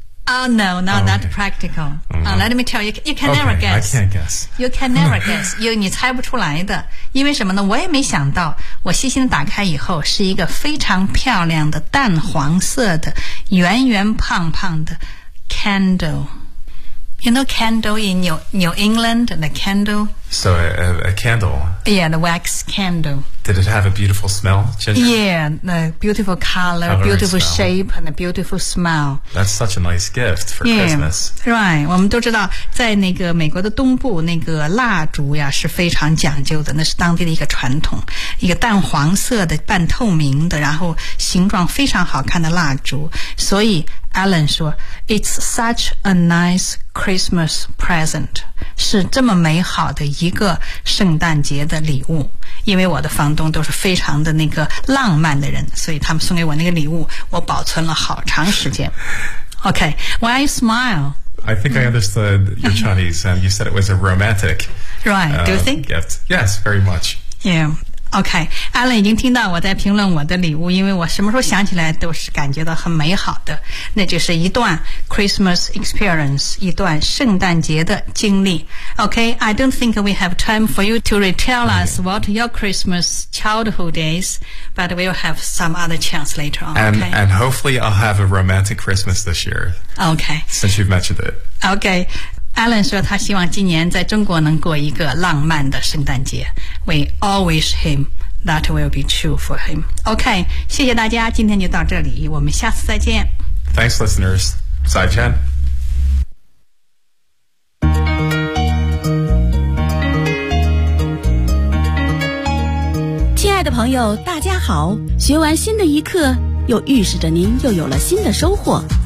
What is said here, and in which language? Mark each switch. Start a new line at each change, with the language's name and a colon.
English: Not practical.、Let me tell you, you can never guess. I can't guess. You can never guess.
Chinese: 你猜不出来的。因为什么呢？我也没想到，我细心打开以后是一个非常漂亮的淡黄色的圆圆胖胖的 candle.
English: You know candle in New England, the candle? So a candle. Yeah, the wax candle. Did it have a beautiful smell, Ginger? Yeah, the beautiful color, beautiful shape, and a beautiful smell. That's such a nice gift for Christmas. Right.
Chinese: 我们都知道在那个美国的东部那个蜡烛呀是非常讲究的，那是当地的一个传统，一个淡黄色的半透明的，然后形状非常好看的蜡烛。所以 Alan 说
English: It's such a nice Christmas present.
Chinese: 是这么美好的一个圣诞节的礼物。因为我的房东都是非常的那个浪漫的人，所以他们送给我那个礼物我保存了好长时间。
English: OK, why you smile? I think I understood your Chinese and you said it was a romantic right, do you think? Gift. Yes, very much. Yeah, OK,
Chinese: Alan 已经听到我在评论我的礼物，因为我什么时候想起来都是感觉到很美好的，那就是一段
English: Christmas experience,
Chinese: 一段圣诞节的经历。
English: Okay, I don't think we have time for you to retell us what your Christmas childhood is, but we'll have some other chance later on. And hopefully I'll have a romantic Christmas this year. Okay. Since you've mentioned it. Okay.
Chinese: Alan 说他希望今年在中国能过一个浪漫的圣诞节。
English: We all wish him that will be true for him.
Chinese: Okay, 谢谢大家，今天就到这里，我们下次再见。
English: Thanks, listeners.
Chinese: 再见。亲爱的朋友大家好，学完新的一课又预示着您又有了新的收获。